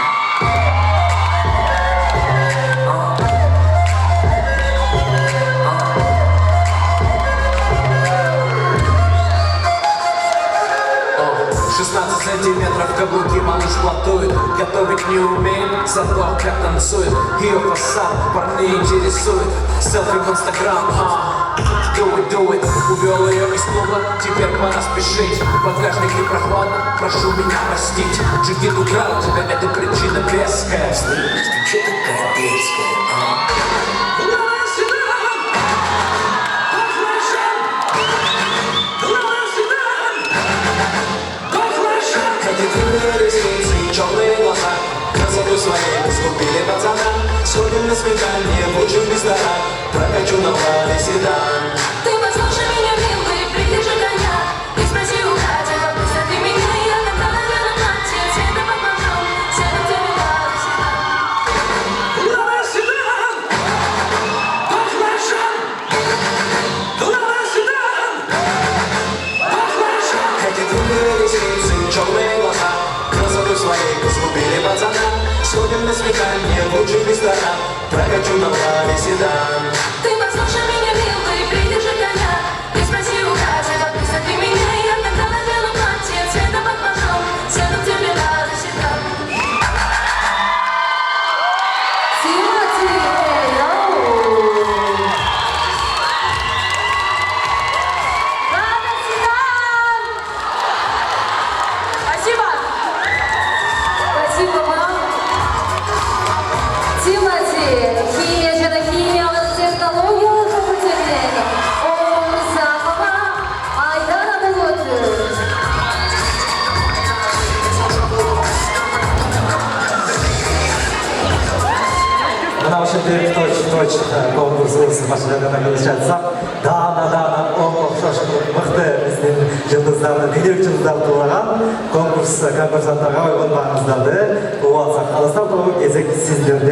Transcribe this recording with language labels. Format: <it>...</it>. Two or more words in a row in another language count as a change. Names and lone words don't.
<ru>16 сантиметров каблуки малыш платует. Готовить не умеет, зато как танцует. Ее фасад парней интересует. Селфи в инстаграм,</ru> <en>do it.</en> <ru>Увел ее из клуба, теперь пора спешить. В багажнике прохладно, прошу меня простить. Джигит украл тебя, это причина веская. Слышь, ты чё такая дерзкая? Черные глаза, красоту своей сгубили пацана. Сходим на свидание в лучший ресторан. Прокачу на Вале седан. Ты послушай меня, милый, придержи коня. И спроси у Кати, попусти ты меня. Я тогда надену платье, цвета под мажом. Сяду в тебе Вале седан. Вале седан! Баклажан! Вале седан! Баклажан! Эти длинные ресницы, черные глаза. Красоту своей сгубили пацана. Сходим на свидание в лучший ресторан. Прокачу на Вале седан. Ты послушай меня, милый, придержи коня. И спроси у Кати, попусти ты меня. Я тогда надену платье, цвета под мажом. Сяду в тебе Вале седан. Тимати! Вале седан! Спасибо. Спасибо вам. Тимати,</ru> <ky>химия жана химиялык технологиялык факультетинен Омурзакова Айдана болот. Мына ушинтип точ конкурсубуз башлагандан келип жатсак, даана окшош мыкты биздин жылдыздарды, бийлик жылдыздарды туулаган конкурсанттарга койгон маңыздарды угуп алсак, калыстан кезек сиздерде.</ky>